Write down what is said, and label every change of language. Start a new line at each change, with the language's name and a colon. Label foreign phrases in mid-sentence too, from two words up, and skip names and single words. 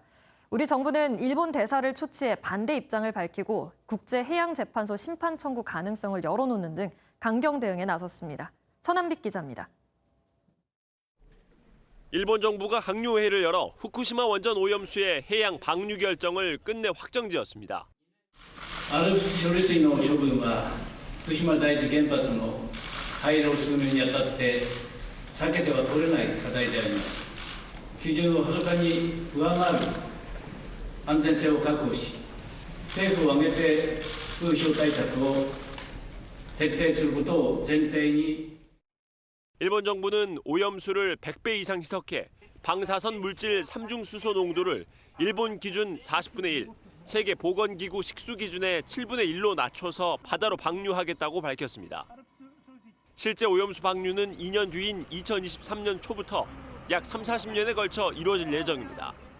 Korean: 우리 정부는 일본 대사를 초치해 반대 입장을 밝히고 국제해양재판소 심판 청구 가능성을 열어놓는 등 강경 대응에 나섰습니다. 서남빛 기자입니다. 일본 정부가 항료회의를 열어 후쿠시마 원전 오염수의 해양 방류 결정을 끝내 확정지었습니다.
Japanese: アルプス処理水の処分は福島第一原発の廃炉を進めるにあたって避けては通れない課題であります。基準をはるかに上回る安全性を確保し、政府を挙げて風評対策を徹底することを前提に。
Korean: 일본 정부는 오염수를 100배 이상 희석해 방사선 물질 3중 수소 농도를 일본 기준 40분의 1, 세계 보건기구 식수 기준의 7분의 1로 낮춰서 바다로 방류하겠다고 밝혔습니다. 실제 오염수 방류는 2년 뒤인 2023년 초부터 약 30-40년에 걸쳐 이루어질 예정입니다.